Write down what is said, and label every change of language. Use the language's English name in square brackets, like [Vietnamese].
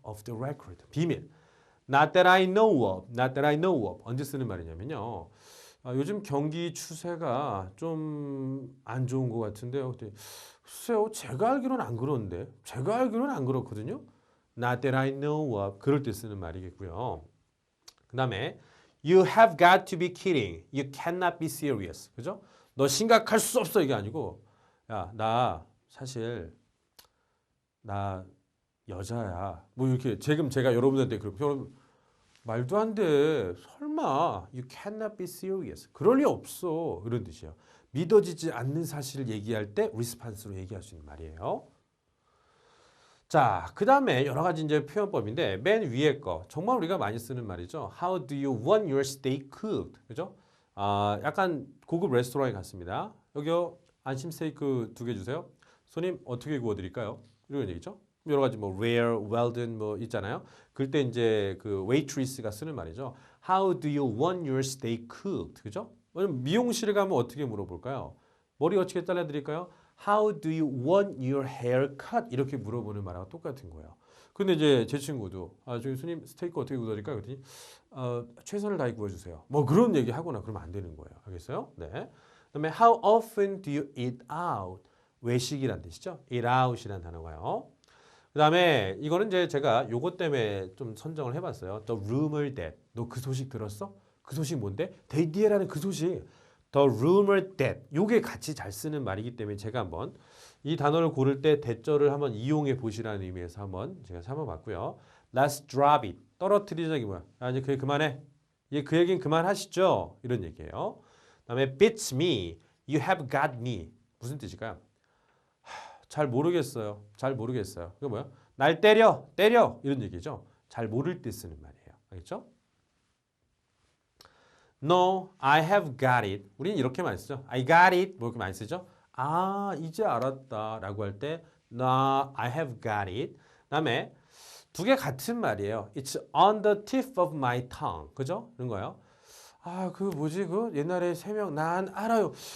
[English] Off the record. [Korean] 비밀. [English] Not that I know of. Not that I know of. [Korean] 언제 쓰는 말이냐면요. 요즘 경기 추세가 좀 안 좋은 것 같은데요. 글쎄요, 제가 알기로는 안 그런데. 제가 알기로는 안 그렇거든요. [English] Not that I know of. [Korean] 그럴 때 쓰는 말이겠고요. 그 다음에 [English] You have got to be kidding. You cannot be serious. [Korean] 그죠? 너 심각할 수 없어 이게 아니고 야, 나 사실 나 여자야. 뭐 이렇게 지금 제가 여러분한테 그렇게 말도 안 돼. 설마 [English] You cannot be serious. [Korean] 그럴 리 없어. 이런 뜻이에요. 믿어지지 않는 사실을 얘기할 때 리스판스로 얘기할 수 있는 말이에요. 자, 그 다음에 여러 가지 이제 표현법인데 맨 위에 거 정말 우리가 많이 쓰는 말이죠. [English] How do you want your steak cooked? [Korean] 그죠? 약간 고급 레스토랑에 갔습니다. 여기요 안심 스테이크 2개 주세요. 손님 어떻게 구워드릴까요? 이런 얘기죠. 여러 가지 뭐 rare, well done 뭐 있잖아요. 그때 이제 그 waitress가 쓰는 말이죠. [English] How do you want your steak cooked? [Korean] 그죠? 미용실에 가면 어떻게 물어볼까요? 머리 어떻게 잘라드릴까요? [English] How do you want your hair cut? [Korean] 이렇게 물어보는 말하고 똑같은 거예요. 근데 이제 제 친구도 저기 손님 스테이크 어떻게 구워드릴까요? 그랬더니 최선을 다해 구워주세요. 뭐 그런 얘기 하거나 그러면 안 되는 거예요. 알겠어요? 네. 그다음에 [English] how often do you eat out? [Korean] 외식이란 뜻이죠. eat out이라는 단어가요. 그다음에 이거는 이제 제가 요것 때문에 좀 선정을 해봤어요. The rumor that 너 그 소식 들었어? 그 소식 뭔데? 데이디에라는 그 소식. the rumor that 요게 같이 잘 쓰는 말이기 때문에 제가 한번 이 단어를 고를 때 대절을 한번 이용해 보시라는 의미에서 한번 제가 삼아봤고요. [English] Let's drop it. [Korean] 떨어뜨리자 이게 뭐야? 아, 이제 그 그만해. 이제 그 얘기는 그만하시죠. 이런 얘기예요. 그다음에 [English] beats me. You have got me. [Korean] 무슨 뜻일까요? 잘 모르겠어요. 잘 모르겠어요. 그거 뭐야? 날 때려. 때려. 이런 얘기죠. 잘 모를 때 쓰는 말이에요. 알겠죠? [English] No, I have got it. [Korean] 우리는 이렇게 많이 쓰죠. [English] I got it. [Korean] 뭐 이렇게 많이 쓰죠. 아, 이제 알았다 라고 할 때 [English] No, I have got it. [Korean] 그다음에 두 개 같은 말이에요. [English] It's on the tip of my tongue. [Korean] 그죠? 그런 거예요. 아, 그 뭐지? 그 옛날에 세 명 난 알아요.